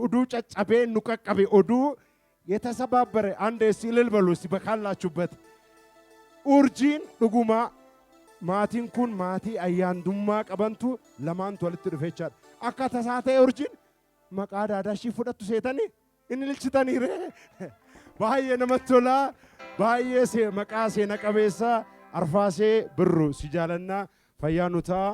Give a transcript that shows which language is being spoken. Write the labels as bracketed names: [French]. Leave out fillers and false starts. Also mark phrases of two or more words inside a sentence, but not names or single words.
[Oromo] oduu caccabee nu qaqqabe oduu [Amharic] የተሰባበረ አንድ ሲልል በሉ እስቲ በካላችሁበት [Oromo] urjiin dhugumaa maatiin kun maatii ayyaandummaa qabantu lamaantu walitti dhufe jechaadha. Akka tasaa ta'e urjiin maqaa daadaashii fudhattu seetanii inni ililchitaniire. Baay'ee namatti tolaa. Baay'ee maqaa seena qabeessa Arfaasee birru si jaalannaa fayyaa nu ta'a.